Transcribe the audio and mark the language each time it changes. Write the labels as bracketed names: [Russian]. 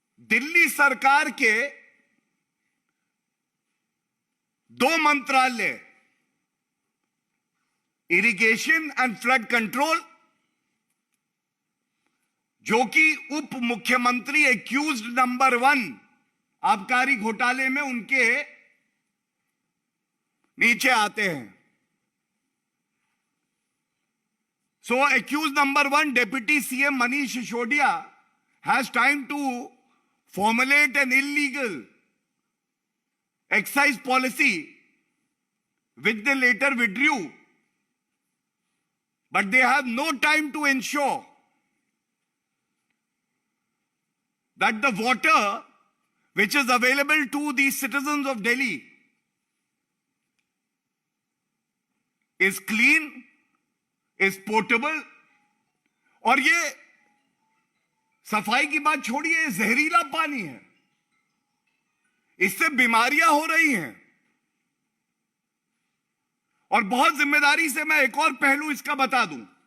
[Hindi] दिल्ली सरकार के 2 मंत्रालय, इरिगेशन एंड फ्लड कंट्रोल, जो कि उप मुख्यमंत्री एक्यूज्ड नंबर 1 आबकारी घोटाले में उनके नीचे आते हैं। [English] So accused number 1, Deputy CM Manish Sisodiya, has time to formulate an illegal excise policy which they later withdrew, but they have no time to ensure that the water which is available to the citizens of Delhi is clean, is potable। [Hindi] और ये सफाई की बात छोड़िए, जहरीला पानी है, इससे बीमारियां हो रही हैं। और बहुत जिम्मेदारी से मैं एक और पहलू इसका बता दूं।